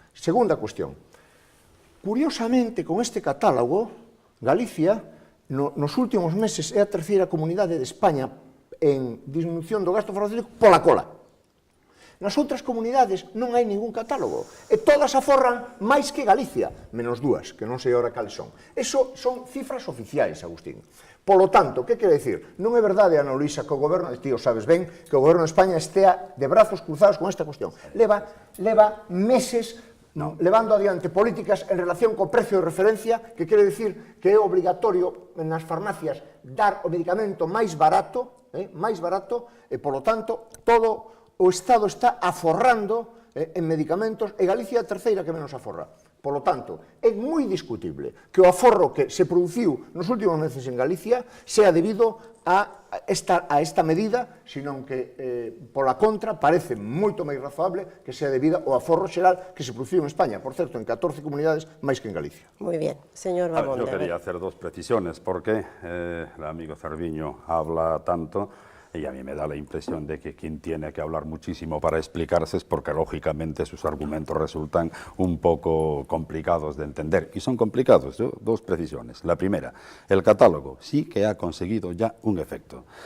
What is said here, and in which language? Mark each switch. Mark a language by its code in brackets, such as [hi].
[gl] Segunda cuestión. Curiosamente, con este catálogo, Galicia, nos últimos meses, é a terceira comunidade de España en disminución do gasto farmacéutico pola cola. Nas outras comunidades non hai ningún catálogo, e todas aforran máis que Galicia, menos dúas, que non sei agora cales son. Eso son cifras oficiais, Agustín. Polo tanto, que quere dicir? Non é verdade, Ana Luisa, que o goberno, ti o sabes ben, que o goberno de España estea de brazos cruzados con esta cuestión. Leva meses levando adiante políticas en relación co precio de referencia, que quere dicir que é obligatorio nas farmacias dar o medicamento máis barato, e, polo tanto, todo o Estado está aforrando en medicamentos, e Galicia é a terceira que menos aforra. Polo tanto, é moi discutible que o aforro que se produciu nos últimos meses en Galicia sea debido a esta medida, senón que, pola contra, parece moito máis razoable que sea debido ao aforro xeral que se produciu en España, por certo, en 14 comunidades máis que en Galicia. Moi bien, señor Bamonde. [es] Yo quería hacer dos precisiones, porque el amigo Cerviño habla tanto, y a mí me da la impresión de que quien tiene que hablar muchísimo para explicarse es porque lógicamente sus argumentos resultan un poco complicados de entender. Y son complicados, dos precisiones. La primera, el catálogo sí que ha conseguido ya un efecto.